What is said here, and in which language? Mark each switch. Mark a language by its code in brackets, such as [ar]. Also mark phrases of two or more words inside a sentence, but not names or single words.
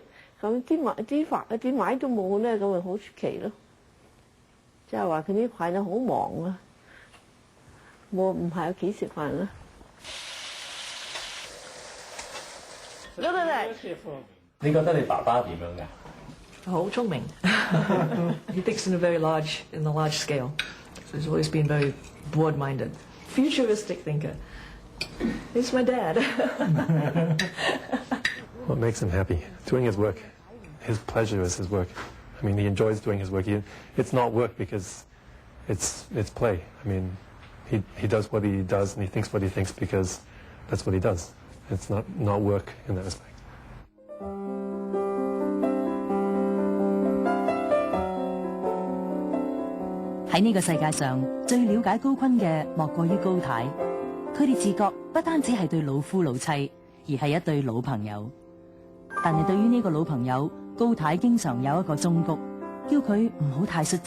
[yue] 咁啲米都冇咧，咁咪好出奇咯。即係話佢呢排咧好忙啊，唔喺屋企食飯啦。你覺得你爸爸點樣㗎？好聰明。 [en] He thinks in the large scale. So he's always been very broad-minded, futuristic thinker. He's my dad. What makes him happy? Doing his work. His pleasure is his work. I mean, he enjoys doing his work. It's not work because it's play. I mean, he does what he does and he thinks what he thinks because that's what he does. It's not work in that respect. [yue] 喺呢個世界上，最了解高坤嘅莫過於高太。佢哋自覺不單止係對老夫老妻，而係一對老朋友。但係對於呢個老朋友，高太經常有一個忠告，叫佢唔好太率直。